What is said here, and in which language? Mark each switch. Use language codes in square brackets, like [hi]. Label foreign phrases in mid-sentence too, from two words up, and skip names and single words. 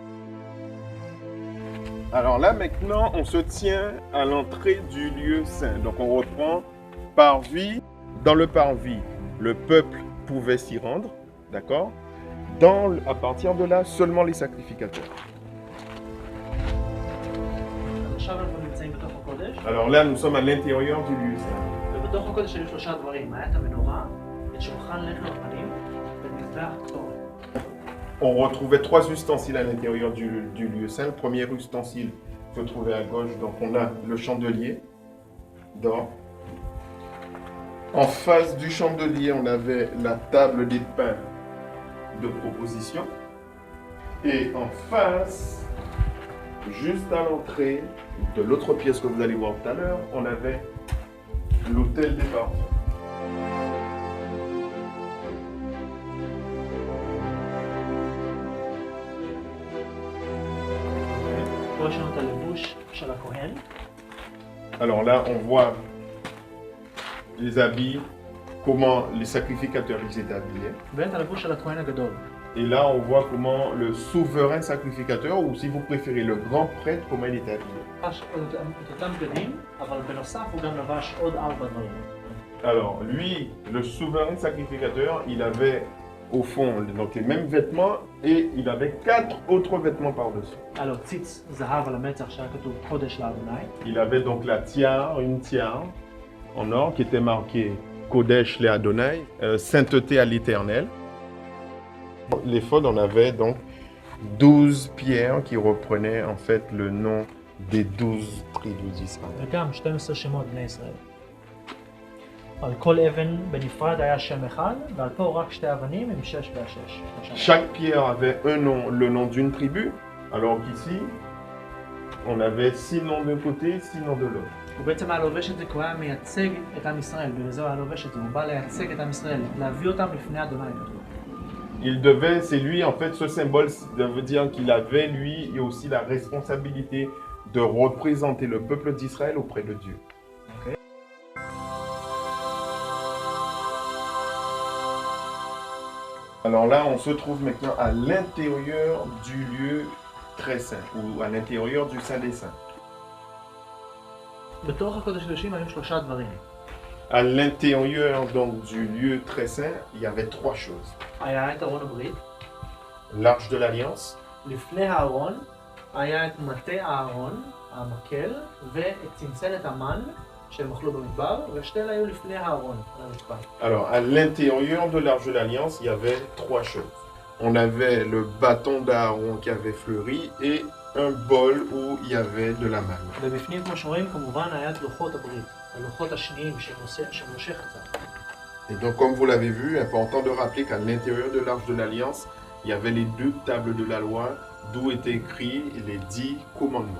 [fr] Alors là, maintenant, on se tient à l'entrée du lieu saint. Donc, on reprend parvis. Dans le parvis, le peuple pouvait s'y rendre, d'accord? À partir de là, seulement les sacrificateurs. [he] עכשיו אנחנו נמצאים בתוך הקודש. [fr] Alors là, nous sommes à l'intérieur du lieu saint. [he] ובתוך הקודש היו 3 דברים. היה את המנורה, את שולחן לחם הפנים ואת מזבח הקטורת. [fr] On retrouvait 3 ustensiles à l'intérieur du lieu saint. Le premier ustensile se trouvait à gauche, donc on a le chandelier d'or. En face du chandelier, on avait la table des pains de proposition. Et en face, juste à l'entrée de l'autre pièce que vous allez voir tout à l'heure, on avait l'autel des parfums. [he] פה יש לנו את הלבוש של הכהן. [fr] Alors là, on voit les habits, comment les sacrificateurs ils étaient habillés. [he] ואת הלבוש של הכהן הגדול. [fr] Et là, on voit comment le souverain sacrificateur, ou si vous préférez le grand prêtre, comment il était habillé. [he] לבש את אותם בגדים, אבל בנוסף הוא גם לבש עוד 4 דברים. [fr] Alors, lui, le souverain sacrificateur, il avait au fond donc les mêmes vêtements et il avait 4 autres vêtements par-dessus. [he] היה לו ציץ זהב על המצח שהיה כתוב קודש לאדוני. [fr] Il avait donc la tiare, une tiare en or qui était marquée [he] קודש לאדוני, [fr] sainteté à l'Éternel. L'éphod, on avait donc 12 pierres qui reprenaient en fait le nom des 12 tribus d'Israël. [he] וגם 12 שמות בני ישראל. על כל אבן בנפרד היה שם אחד, ועל פה רק שתי אבנים עם 6 ו-6. [fr] Chaque pierre avait un nom, le nom d'une tribu, alors qu'ici, on avait 6 noms d'un côté, 6 noms de l'autre. [he] הוא בעצם היה לובש את זה כי הוא היה מייצג את עם ישראל, בגלל זה הוא היה לובש את זה, הוא בא לייצג את עם ישראל, להביא אותם לפני אדוני. [fr] Il devait, c'est lui en fait, ce symbole veut dire qu'il avait lui et aussi la responsabilité de représenter le peuple d'Israël auprès de Dieu. Okay. Alors là, on se trouve maintenant à l'intérieur du lieu très saint, ou à l'intérieur du Saint des Saints. [he] בתוך הקודש הקדושים היו 3 דברים. [fr] À l'intérieur donc du lieu très saint, il y avait 3 choses. [he] היה את ארון הברית, [fr] L'arche de l'Alliance, [he] לפני הארון היה את מטה הארון, המקל, ואת צנצנת המן שהם אכלו במדבר, ושתי אלה היו לפני הארון, על המדבר. [fr] alors à l'intérieur de l'arche de l'Alliance, il y avait 3 choses. On avait le bâton d'Aaron qui avait fleuri et un bol où il y avait de la manne. [he] ובפנים, כמו שרואים, כמובן היה את לוחות הברית, הלוחות השניים שמשה חצה. [fr] Et donc comme vous l'avez vu, important de rappeler qu'à l'intérieur de l'arche de l'Alliance, il y avait les 2 tables de la loi, d'où étaient écrits les 10 commandements.